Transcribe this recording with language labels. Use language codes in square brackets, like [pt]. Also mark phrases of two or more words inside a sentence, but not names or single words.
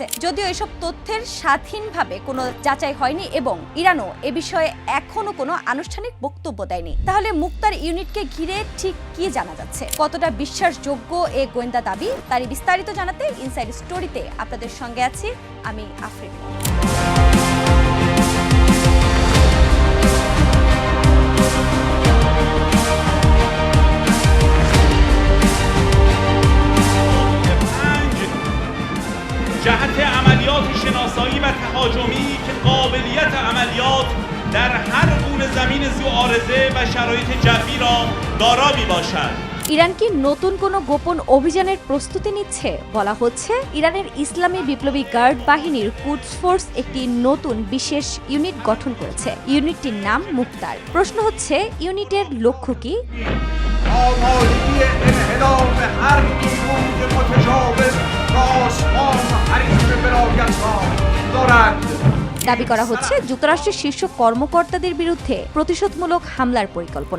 [bn] যদিও এসব তথ্যের স্বাধীনভাবে কোনো যাচাই হয়নি এবং ইরানও এ বিষয়ে এখনো কোনো আনুষ্ঠানিক বক্তব্য দেয়নি। তাহলে মুক্তার ইউনিটকে ঘিরে ঠিক কি জানা যাচ্ছে, কতটা বিশ্বাসযোগ্য এ গোয়েন্দা দাবি, তারই বিস্তারিত জানাতে ইনসাইড স্টোরিতে আপনাদের সঙ্গে আছি আমি আফরিন। [fa] جهت عملیات شناسایی و تهاجمی که قابلیت عملیات در هر گونه زمین ذو عارضه و شرایط جوی را دارا میباشد। [bn] ইরান কি নতুন কোনো গোপন অভিযানের প্রস্তুতি নিচ্ছে? বলা হচ্ছে ইরানের ইসলামী বিপ্লবী গার্ড বাহিনীর কুডস ফোর্স একটি নতুন বিশেষ ইউনিট গঠন করেছে। ইউনিটটির নাম মুক্তার। প্রশ্ন হচ্ছে, ইউনিটের লক্ষ্য কি? দাবি করা হচ্ছে যুক্তরাষ্ট্রের শীর্ষ কর্মকর্তাদের বিরুদ্ধে প্রতিশোধমূলক হামলার পরিকল্পনা।